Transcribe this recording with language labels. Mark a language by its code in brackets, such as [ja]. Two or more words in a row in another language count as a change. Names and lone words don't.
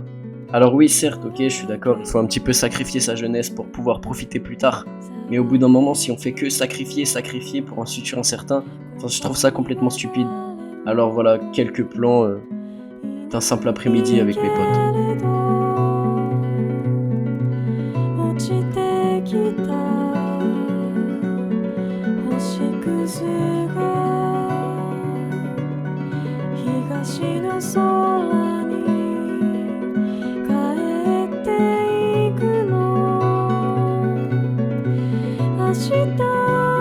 [fr] Alors oui certes, ok, je suis d'accord, il faut un petit peu sacrifier sa jeunesse pour pouvoir profiter plus tard. Mais au bout d'un moment, si on fait que sacrifier pour un futur incertain, enfin, je trouve ça complètement stupide. Alors voilà, quelques plans d'un simple après-midi avec mes potes. [ja] 落ちてきた星屑が東の空に帰っていくの明日